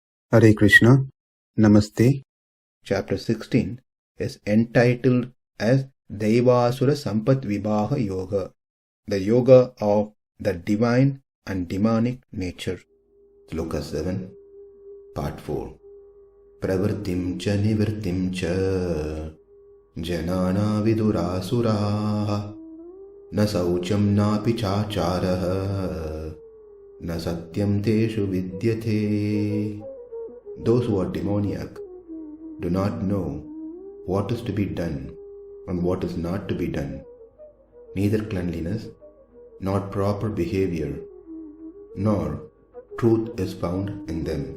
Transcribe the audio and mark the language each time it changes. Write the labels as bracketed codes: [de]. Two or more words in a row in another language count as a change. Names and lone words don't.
[en] Hare Krishna, Namaste. Chapter 16 is entitled as Daivasura Sampat Vibhaga Yoga, the yoga of the divine and demonic nature. Sloka 7, Part 4. [sa] Pravṛttiṁ ca nivṛttiṁ ca janā vidur āsurāḥ na śaucaṁ nāpi cācāro na satyaṁ teṣu vidyate. [en] Those who are demoniac do not know what is to be done and what is not to be done. Neither cleanliness, nor proper behavior, nor truth is found in them.